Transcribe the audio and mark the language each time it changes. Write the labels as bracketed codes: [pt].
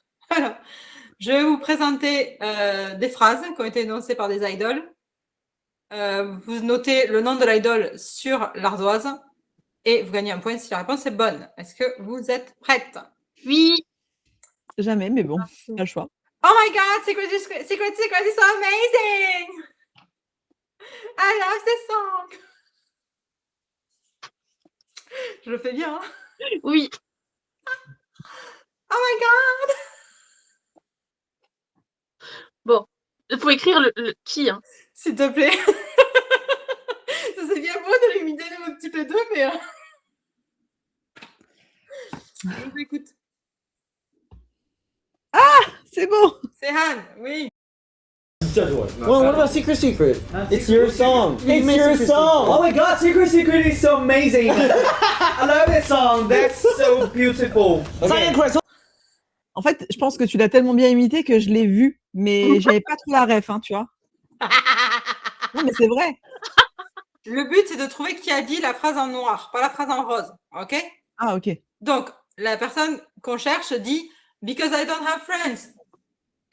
[fr] Alors, je vais vous présenter des phrases qui ont été énoncées par des idoles. Vous notez le nom de l'idole sur l'ardoise et vous gagnez un point si la réponse est bonne. Est-ce que vous êtes prête? Oui. jamais, mais bon, pas le choix. [en] Oh my god, Secret is so amazing! I love this song! [fr] Je le fais bien, hein? Oui. [en] Oh my god! [fr] Bon. Il faut écrire le qui, hein. S'il te plaît. Ça c'est bien beau de l'imiter un petit peu deux, mais... Je vous écoute. C'est bon. C'est Han, oui. [en] Well, what about Secret Secret? It's your song. It's your song. Oh my god, Secret Secret is so amazing! I love that song, that's so beautiful. Silent Crest. [fr] En fait, je pense que tu l'as tellement bien imité que je l'ai vu, mais j'avais pas trop la ref, hein, tu vois. Non, mais c'est vrai. Le but, c'est de trouver qui a dit la phrase en noir, pas la phrase en rose. OK? Ah, ok. Donc, la personne qu'on cherche dit « [en] Because I don't have friends ».